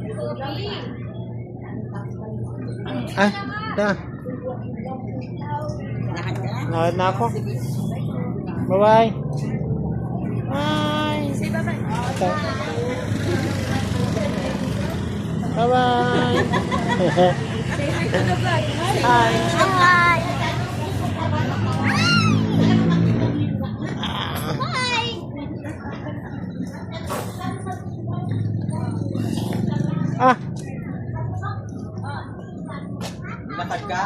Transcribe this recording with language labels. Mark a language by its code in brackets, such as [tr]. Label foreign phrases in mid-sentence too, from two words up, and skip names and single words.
[tl] Ah, na. Nakit na ako. [en] Bye-bye. Bye. Say bye-bye. Bye-bye. Say hi to the vlog. Hi. Hi. Ah. [tl] Lakad ka?